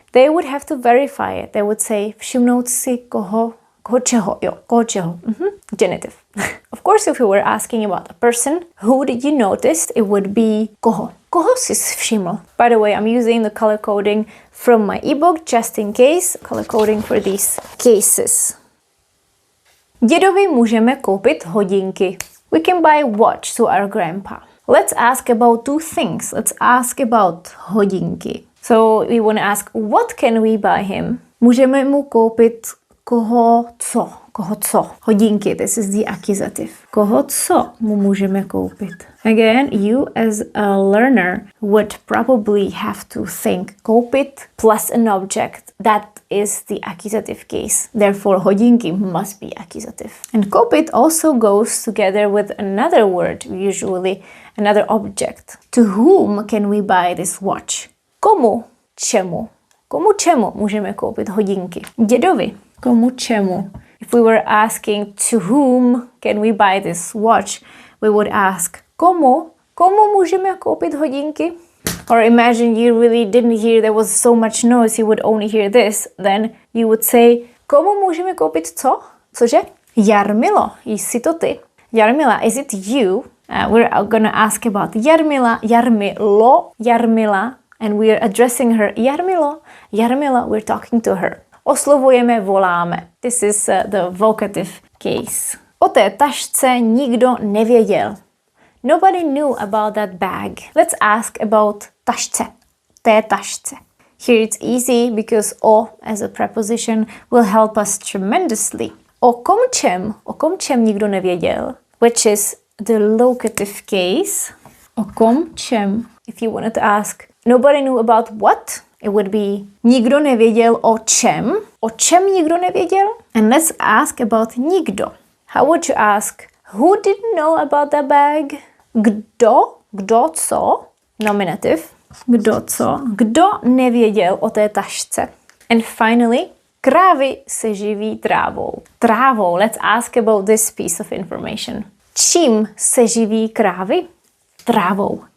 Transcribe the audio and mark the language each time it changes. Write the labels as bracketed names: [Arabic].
[English] They would have to verify it. They would say, [Czech] všimnout si koho čeho, [English] jo, koho čeho. Genitive. Of course, if we were asking about a person, who did you notice, it would be koho. [Czech] Koho jsi všiml? [English] By the way, I'm using the color coding from my ebook just in case. Color coding for these cases. [Czech] Dědovi můžeme koupit hodinky. [English] We can buy a watch to our grandpa. Let's ask about two things. Let's ask about hodinky. So we want to ask, what can we buy him? [Czech] Můžeme mu koupit koho co? Koho co? [English] Hodinky, this is the accusative. [Czech] Koho co mu můžeme koupit? [English] Again, you as a learner would probably have to think koupit plus an object. That is the accusative case. Therefore, hodinky must be accusative. And koupit also goes together with another word, usually another object. To whom can we buy this watch? [Czech] Komu čemu? Komu čemu můžeme koupit hodinky? Dědovi. Komu čemu? [English] If we were asking to whom can we buy this watch, we would ask [Czech] komu můžeme koupit hodinky? [English] Or imagine you really didn't hear, there was so much noise, you would only hear this. Then you would say, [Czech] komu můžeme koupit co? Cože? Jarmilo, jsi to ty? [English] Jarmila, is it you? We're gonna ask about Jarmila, Jarmila, and we're addressing her. Jarmila, we're talking to her. [Czech] Oslovujeme, voláme. [English] This is the vocative case. [Czech] O té tašce nikdo nevěděl. [English] Nobody knew about that bag. Let's ask about tašce. [Czech] Té tašce. [English] Here it's easy because o as a preposition will help us tremendously. [Czech] O kom čem nikdo nevěděl, [English] which is the locative case. [Czech] O kom čem. [English] If you wanted to ask, nobody knew about what? It would be [Czech] nikdo nevěděl o čem. O čem nikdo nevěděl? [English] And let's ask about nikdo. How would you ask, who didn't know about the bag? [Czech] Kdo co? Nominative. Kdo co? Kdo nevěděl o té tašce? [English] And finally, [Czech] krávy se živí trávou. Trávou. [English] Let's ask about this piece of information. [Czech] Čím se živí krávy? Trávou.